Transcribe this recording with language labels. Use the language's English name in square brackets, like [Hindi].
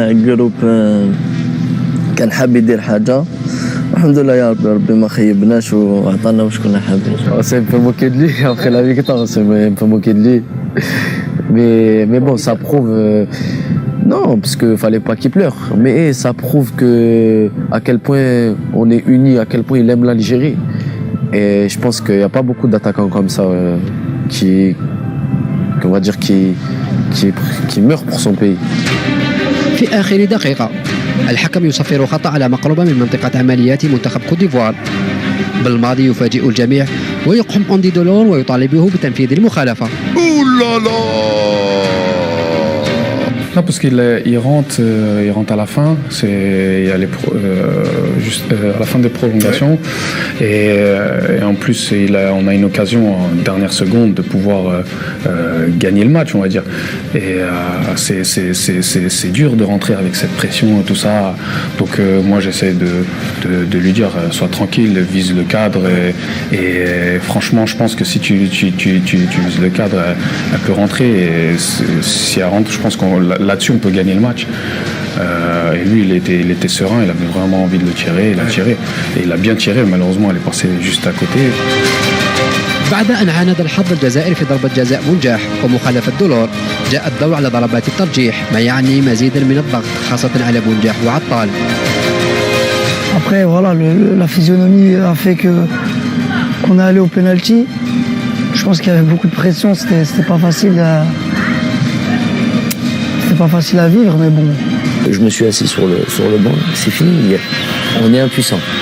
[Arabic] جروب كان حاب يدير حاجه، الحمد لله يا ربي ما خيبناش وعطانا واش كنا حابين. [French] C'est un peu moqué de lui après la victoire, c'est un peu moqué de lui. Mais bon, ça prouve. Non, parce qu'il fallait pas qu'il pleure. Mais ça prouve à quel point on est unis, à quel point il aime l'Algérie. Et je pense qu'il n'y a pas beaucoup d'attaquants comme ça on va dire, qui meurent pour son pays. [Arabic] في آخر دقيقة الحكم يصفر خطأ على مقربة من منطقة عمليات منتخب كوت ديفوار. بالماضي يفاجئ الجميع ويقحم أندي دولون ويطالبه بتنفيذ المخالفة. [French] Non, parce qu'il rentre à la fin, il y a juste à la fin des prolongations, et en plus on a une occasion en dernière seconde de pouvoir gagner le match, on va dire. Et c'est dur de rentrer avec cette pression et tout ça. Donc moi j'essaie de lui dire sois tranquille, vise le cadre, et franchement je pense que si tu vises le cadre, elle peut rentrer, et si elle rentre, je pense qu'on là-dessus on peut gagner le match. Et lui il était serein, il avait vraiment envie de le tirer, il a tiré et il a bien tiré, malheureusement elle est passée juste à côté. [Arabic] بعد أن عاند الحظ الجزائري في ضربة جزاء منجح ومخالفة دولور، جاء الدور على ضربات الترجيح، ما يعني مزيدا من الضغط خاصة على بونجاح وعطال. [French] Après voilà, la physionomie a fait qu'on est allé au penalty. Je pense qu'il y avait beaucoup de pression, c'était pas facile à vivre, mais bon. Je me suis assis sur le banc, c'est fini, on est impuissant.